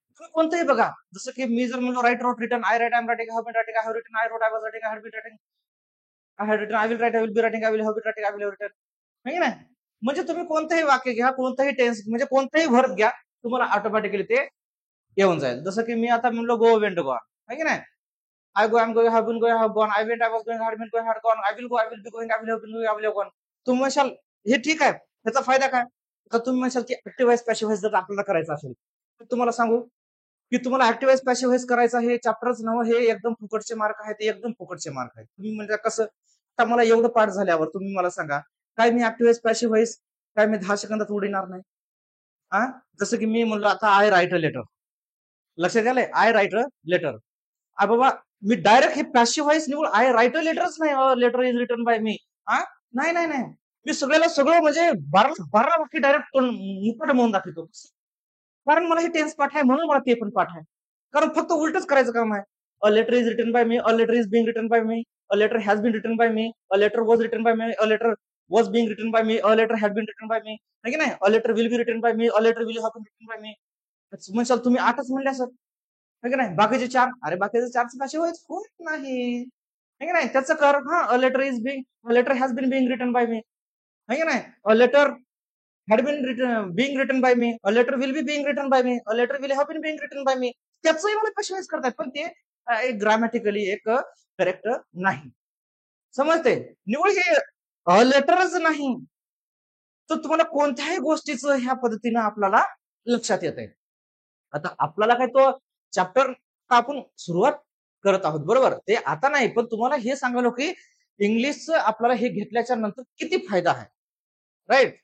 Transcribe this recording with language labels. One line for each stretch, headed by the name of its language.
Marathi: तुम्ही कोणतंही बघा, जसं की मी जर म्हणलो
English: Write, wrote, written, I write, I am writing, I have been writing, I have written, I wrote, I was writing, I had been writing, I had written, I will write, I will be writing, I will have been writing, I will have written.
Marathi: है की नाही. म्हणजे तुम्ही कोणतंही वाक्य घ्या, कोणतंही tense म्हणजे कोणतंही वर्ब घ्या, तुम्हाला ऑटोमॅटिकली ते येऊन जाईल. जसं की मी आता म्हणलो गो, वेंट, गो. है की नाही.
English: I go, I'm going, have been going, have gone. I went, I was going, had been going, had gone. I will go, I will be going, I will have been going, I will have gone.
Marathi: तुम्ही म्हणशाल हे ठीक आहे, त्याचा फायदा काय, तर तुम्ही म्हणशाल की ऍक्टिव्ह व्हाइस पॅसिव्ह व्हाइस जर आपल्याला करायचं असेल तर तुम्हाला सांगू की तुम्हाला ऍक्टिव्ह व्हाइस पॅसिव्ह व्हाइस करायचं, हे चॅप्टरच नव्हे, हे एकदम फुकटचे मार्क आहेत, ते एकदम फुकटचे मार्क आहेत. तुम्ही म्हणजे कसं, आता मला एवढं पाठ झाल्यावर तुम्ही मला सांगा काय मी ऍक्टिव्ह व्हाइस पॅसिव्ह व्हाइस काय मी 10 सेकंदात उडणार नाही. हा. जसं की मी म्हणलो आता
English: I write a letter,
Marathi: लक्षात आलंय, आय राईट अ लेटर. बाबा मी डायरेक्ट हे पॅसिव्ह व्हाइस निवड, आय राईट अ लेटरच नाही,
English: Letter is written by me.
Marathi: हा. नाही नाही नाही, मी सगळ्याला सगळं म्हणजे 12 वाक्य डायरेक्ट मुकट म्हणून दाखवतो. कारण मला हे टेन्स पाठ आहे, म्हणून मला ते पण पाठ आहे. कारण फक्त उलटच करायचं काम आहे.
English: A letter is written by me, a letter is being written by me, a letter has been written by me, a letter was written by me, a letter was being written by me, a letter had been written by me.
Marathi: है की नाही.
English: A letter will be written by me, a letter will have been written by me.
Marathi: म्हणशाल तुम्ही 8च म्हणल्या sir, है की नाही. बाकीचे 4, अरे बाकीचे 4 भाषे होत नाही, है की नाही. त्याचं कर, हा,
English: a letter is being, a letter has been being written by me,
Marathi: है की नाही.
English: A letter had been written, being written by me, a letter will be being written by me, a letter will have been being written by me.
Marathi: त्याचंही मला question करतात, पण ते एक grammatically एक करेक्ट नाही. समजते. निवड हे लेटरच नाही, तर तुम्हाला कोणत्याही गोष्टीचं ह्या पद्धतीनं आपल्याला लक्षात येत आहे. आता आपल्याला काय तो चॅप्टर आपण सुरुवात करत आहोत, बरोबर, ते आता नाही, पण तुम्हाला हे सांगालो की इंग्लिशचं आपल्याला हे घेतल्याच्या नंतर किती फायदा आहे. राईट.